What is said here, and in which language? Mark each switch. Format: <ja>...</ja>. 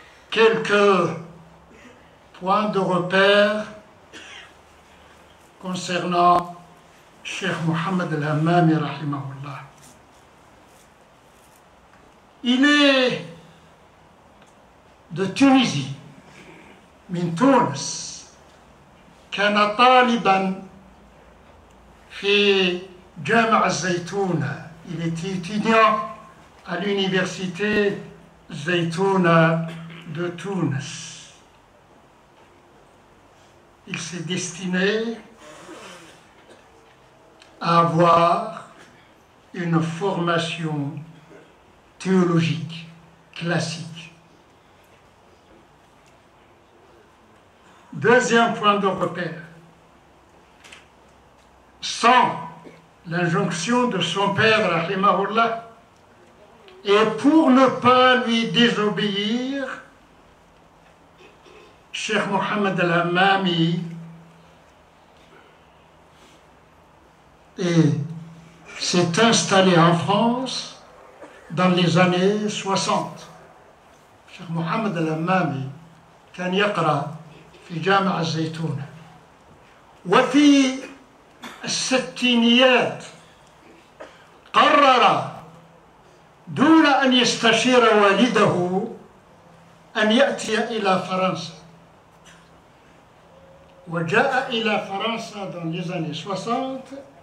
<fr>Quelques points de repère concernant Cheikh Mohammed al-Hammami rahimahullah. Il est de Tunisie,</fr> <ar>من تونس. كان طالبا في جامعة الزيتونة.</ar> <fr>Il était étudiant à l'université Zaytouna de Tunis. Il s'est destiné à avoir une formation théologique classique. Deuxième point de repère. Sans l'injonction de son père, rahimahullah, et pour ne pas lui désobéir, Cheikh Mohammed al-Hammami s'est installé en France dans les années 60.</fr> <ar>Cheikh Mohammed al-Hammami كان يقرأ في جامعة الزيتونة، وفي الستينيات قرر دون أن يستشير والده أن يأتي إلى فرنسا، وجاء إلى فرنسا</ar> <fr>dans les années 60.</fr>